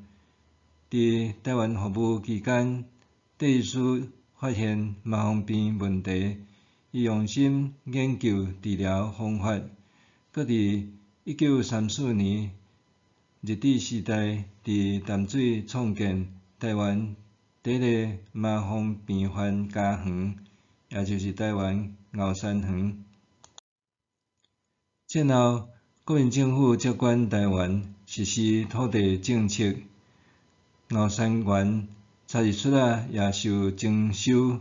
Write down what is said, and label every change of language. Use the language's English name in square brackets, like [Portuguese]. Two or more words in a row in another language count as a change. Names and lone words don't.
[Min Nan Chinese] 伫台湾服务期间，戴医师发现麻风病问题，伊用心研究治疗方法，搁伫1934年日治时代伫淡水创建台湾第一个麻风病患家园，也就是台湾后山园。战后，国民政府接管台湾，实施土地政策，后山园早日出也受征收。